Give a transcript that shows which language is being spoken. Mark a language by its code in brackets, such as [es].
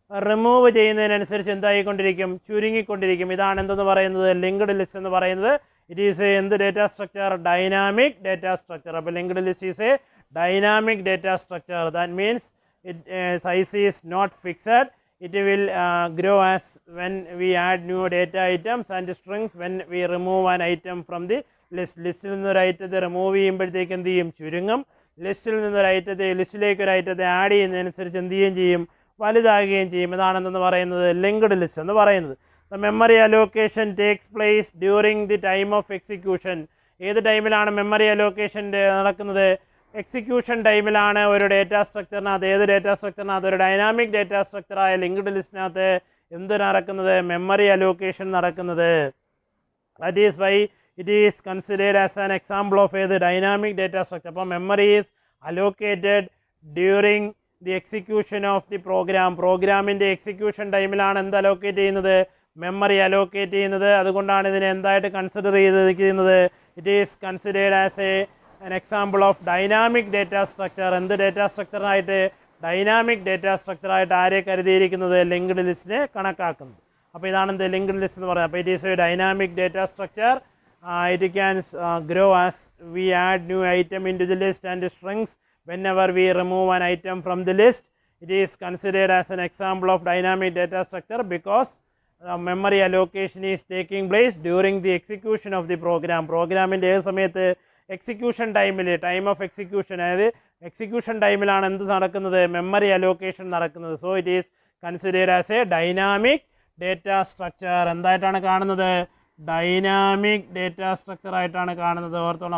[ml] Remove ചെയ്യുന്നതിനനുസരിച്ച് എന്തായിക്കൊണ്ടിരിക്കും, ചുരുങ്ങിക്കൊണ്ടിരിക്കും. ഇതാണ് എന്തെന്ന് പറയുന്നത്, ലിങ്ക്ഡ് ലിസ്റ്റ് എന്ന് പറയുന്നത്. [en] it is a എന്ത് data structure, [ml] dynamic data structure. അപ്പോൾ [en] Linked list is a dynamic data structure. That means size is not fixed. it will grow as when we add new data items and strings when we remove an item from the list. [ml] ലിസ്റ്റിൽ നിന്നൊരു ഐറ്റത്തെ remove ചെയ്യുമ്പോഴത്തേക്ക് എന്ത് ചെയ്യും, ചുരുങ്ങും. ലിസ്റ്റിൽ നിന്നൊരു ഐറ്റത്തെ ലിസ്റ്റിലേക്ക് ഒരു ഐറ്റത്തെ add ചെയ്യുന്നതിനനുസരിച്ച് എന്ത് ചെയ്യുകയും ചെയ്യും, വലുതാകുകയും ചെയ്യും. ഇതാണെന്ന് പറയുന്നത് ലിങ്ക്ഡ് ലിസ്റ്റ് എന്ന് പറയുന്നത്. [en] The memory allocation takes place during the time of execution. [ml] ഏത് ടൈമിലാണ് മെമ്മറി അലോക്കേഷൻ്റെ നടക്കുന്നത്? എക്സിക്യൂഷൻ ടൈമിലാണ് ഒരു ഡേറ്റാ സ്ട്രക്ചറിനകത്ത്. ഏത് ഡേറ്റാ സ്ട്രക്ചറിനകത്ത്? ഒരു ഡൈനാമിക് ഡേറ്റാ സ്ട്രക്ചറായ ലിങ്ക്ഡ് ലിസ്റ്റിനകത്ത് എന്ത് നടക്കുന്നത്? മെമ്മറി അലോക്കേഷൻ നടക്കുന്നത്. [en] that is why it is considered as an example of [ml] ഏത്? [en] Dynamic data structure. [ml] അപ്പോൾ [en] Memory is allocated during the execution of the program. [ml] പ്രോഗ്രാമിൻ്റെ എക്സിക്യൂഷൻ ടൈമിലാണ് എന്ത് അലോക്കേറ്റ് ചെയ്യുന്നത്? മെമ്മറി അലോക്കേറ്റ് ചെയ്യുന്നത്. അതുകൊണ്ടാണ് ഇതിനെ എന്തായിട്ട് കൺസിഡർ ചെയ്തിരിക്കുന്നത്? [en] It is considered as an example of dynamic data structure. [ml] എന്ത് ഡേറ്റാ സ്ട്രക്ചറായിട്ട്? ഡൈനാമിക് ഡേറ്റാ സ്ട്രക്ചറായിട്ട് ആരെ കരുതിയിരിക്കുന്നത്? ലിങ്ക്ഡ് ലിസ്റ്റിനെ കണക്കാക്കുന്നത്. അപ്പോൾ ഇതാണ് എന്ത് ലിങ്ക്ഡ് ലിസ്റ്റ് എന്ന് പറയുന്നത്. അപ്പോൾ [en] It is a dynamic data structure. It can grow as we add new item in to the list and strings whenever we remove an item from the list. It is considered as an example of dynamic data structure because memory allocation is taking place during the execution of the program. [ml] പ്രോഗ്രാമിൻ്റെ ഏത് സമയത്ത്? Execution ടൈമിൽ, [en] time of execution, [ml] അതായത് execution ടൈമിലാണ് എന്ത് നടക്കുന്നത്? Memory allocation നടക്കുന്നത്. [en] So it is considered as a dynamic data structure. [ml] എന്തായിട്ടാണ് കാണുന്നത്? ഡൈനാമിക് ഡേറ്റാ സ്ട്രക്ചറായിട്ടാണ് കാണുന്നത്. ഓർത്തോണം.